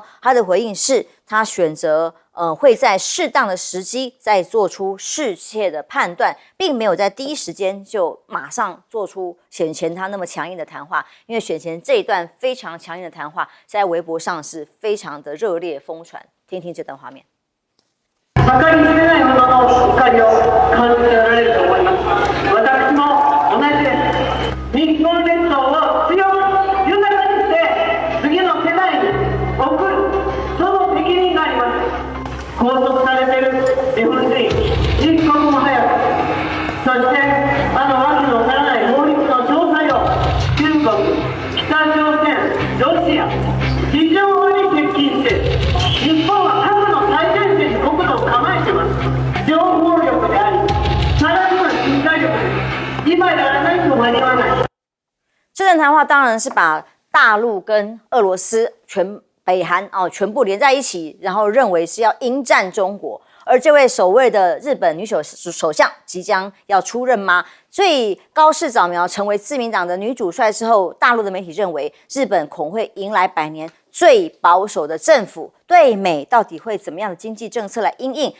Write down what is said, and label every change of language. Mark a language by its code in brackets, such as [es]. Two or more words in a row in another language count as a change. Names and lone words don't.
[zh] 他的回应是，他选择会在适当的时机再做出适切的判断，并没有在第一时间就马上做出选前他那么强硬的谈话，因为选前这一段非常强硬的谈話在微博上是非常的热烈疯传。听听这段画面。 [ja] 計り知れないほどの怒りを感じられると思います。私も同じです。日本列島を強く豊かにして次の世代に送る、その責任があります。拘束されている日本人、一刻も早く、そしてわけのわからない法律の詳細を中国、北朝鮮、ロシア、非常に接近して、日本は核の最前線に国土を構えています。情報力であり、さらには軍隊力です。今やらないと間に合わない。 [zh] 这段谈话当然是把大陆跟俄罗斯北韩全部连在一起，然后认为是要迎战中国。而这位首位的日本女首相即将要出任吗？所以高市早苗成为自民党的女主帅之后，大陆的媒体认为日本恐会迎来100年最保守的政府，对美到底会怎么样的经济政策来因应？